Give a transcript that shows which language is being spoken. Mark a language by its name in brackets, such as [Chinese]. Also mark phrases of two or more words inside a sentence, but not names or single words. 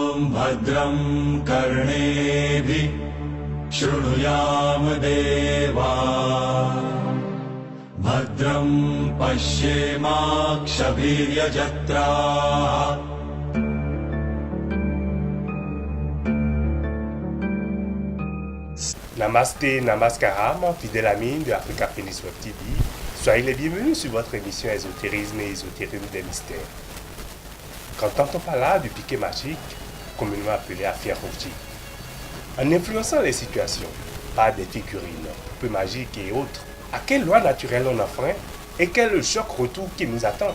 [Sanskrit] भद्रं कर्णेभिः शृणुयाम देवा भद्रं पश्येमाक्षभिर्यजत्राः Namasté, Namaskaram, [French] fidèles amis de Africa Phoenix Web TV. Soyez les bienvenus sur votre émission Ésotérisme et Ésotérisme des mystères. Quand on parle là du piquet magique, communément appelé Afiarouti, en influençant les situations par des figurines, peu magiques et autres, à quelle loi naturelle on enfreint et quel est le choc retour qui nous attend?